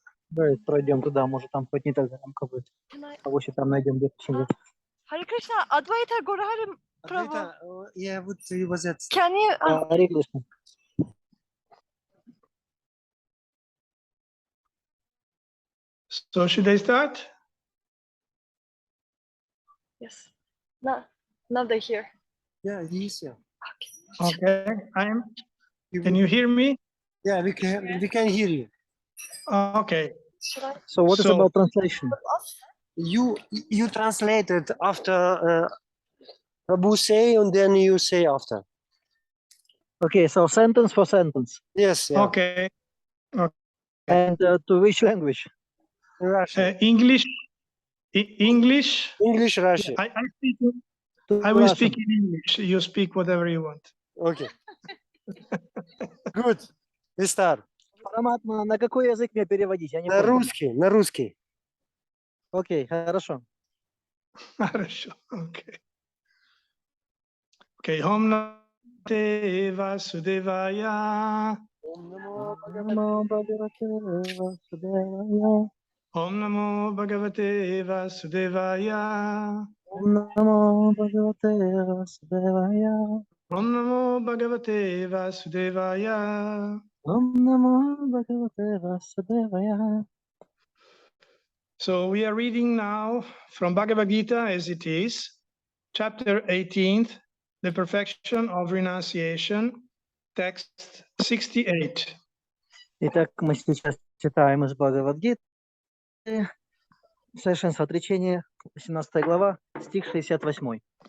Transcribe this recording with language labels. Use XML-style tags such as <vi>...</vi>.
<ru>Давай пройдем туда, может там хоть не так громко будет. А вот там найдем где посидеть.</ru> <sa>Hare Krishna, Advaita Guru Hare Prabhu.</sa> <ru>Advaita, я вот</ru> <de>übersetzt.</de> <en>Can you?</en> <ru>Харе Кришна.</ru> <en>So should I start? Yes. Now they hear. Yeah, he is, yeah. Okay. Can you hear me? Yeah, we can hear you. Okay. Should I? So what is So- about translation? You translated after Prabhu say, and then you say after. Okay, so sentence for sentence. Yes, yeah. Okay. And to which language? Russian. English. English. English, Russian. I will speak in English. You speak whatever you want. Okay. Good. We start.</en> <ru>Параматма, на какой язык мне переводить? Я не На понял. русский, на русский. Окей, хорошо. Хорошо.</ru> <en>Okay. Okay.</en> <sa>Om Namo Vasudevaya. Намо Бхагавате Васудевая. Om Namo Bhagavate Vasudevaya. Намо Бхагавате Васудевая. Om Namo Bhagavate Vasudevaya. Намо Бхагавате Васудевая.</sa> <en>So we are reading now from Bhagavad Gita as it is, chapter 18, the perfection of renunciation, text 68.</en> <ru>Итак, мы сейчас читаем из Бхагавад-гиты, совершенство отречения, 17 глава, стих 68.</ru>